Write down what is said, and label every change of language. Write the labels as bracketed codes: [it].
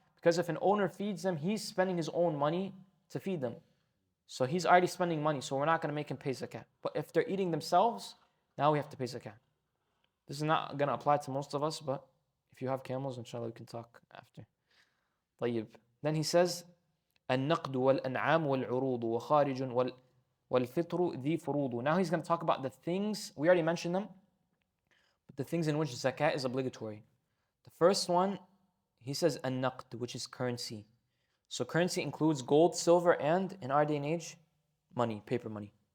[en] Because if an owner feeds them, he's spending his own money to feed them. So he's already spending money, so we're not going to make him pay zakat. But if they're eating themselves, now we have to pay zakat. This is not going to apply to most of us, but if you have camels, inshallah, we can talk after. [ar] طيب. [en] Then he says, [ar] النقد والأنعام والعروض وخارج al-Fitr ذي فروض. [en] Now he's going to talk about the things, we already mentioned them, but the things in which zakat is obligatory. The first one, he says an-naqd, which is currency. So currency includes gold, silver, and in our day and age, money, paper money.